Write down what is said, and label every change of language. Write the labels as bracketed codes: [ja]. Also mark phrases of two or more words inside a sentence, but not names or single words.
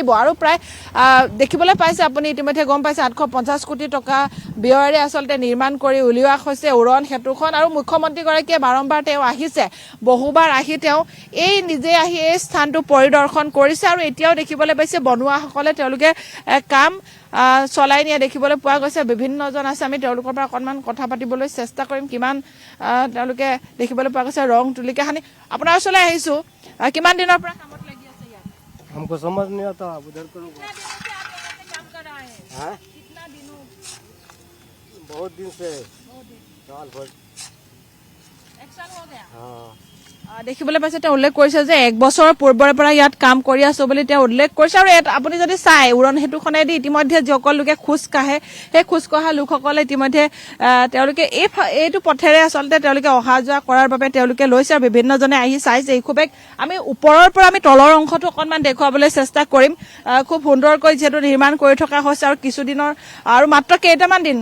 [as] আৰু প্ৰায় দেখিবলৈ পাইছে আপুনি ইতিমধ্যে গম পাইছে 850 কোটি টকা ব্যয়েৰে আচলতে নিৰ্মাণ কৰি উলিওৱা হৈছে উৰণ সেতুখন আৰু মুখ্যমন্ত্ৰীগৰাকীয়ে বাৰম্বাৰ তেওঁ আহিছে বহুবাৰ আহি তেওঁ নিজে আহি এই স্থানটো পৰিদৰ্শন কৰিছে আৰু এতিয়াও দেখিবলৈ পাইছে বনুৱাসকলে তেওঁলোকে কাম চলাই নিয়া দেখিবলৈ পোৱা গৈছে বিভিন্নজন আছে আমি তেওঁলোকৰ পৰা অকণমান কথা পাতিবলৈ চেষ্টা কৰিম কিমান তেওঁলোকে দেখিবলৈ পোৱা গৈছে ৰং তুলিকা সানি আপোনাৰ ওচৰলৈ আহিছো কিমান দিনৰ পৰা কামত লাগি আছে ইয়াত [hi] हमको समझ नहीं आता आप उधर करो काम कर रहा है हाँ कितना दिनों बहुत दिन से साल भर एक साल हो गया हाँ [as] দেখিবলৈ পাইছে তেওঁ উল্লেখ কৰিছে যে 1 বছৰৰ পূৰ্বৰ পৰা ইয়াত কাম কৰি আছো বুলি তেওঁ উল্লেখ কৰিছে আৰু আপুনি যদি চাই উৰণ সেতুখনেদি ইতিমধ্যে যিসকল লোকে খোজ কাঢ়ে সেই খোজ কঢ়া লোকসকলে ইতিমধ্যে তেওঁলোকে এইটো পথেৰে আচলতে তেওঁলোকে অহা যোৱা কৰাৰ বাবে তেওঁলোকে লৈছে আৰু বিভিন্নজনে আহি চাইছে এই খুবেক আমি ওপৰৰ পৰা আমি তলৰ অংশটো অকণমান দেখুৱাবলৈ চেষ্টা কৰিম খুব সুন্দৰকৈ যিহেতু নিৰ্মাণ কৰি থকা হৈছে আৰু কিছুদিনৰ আৰু মাত্ৰ কেইটামান দিন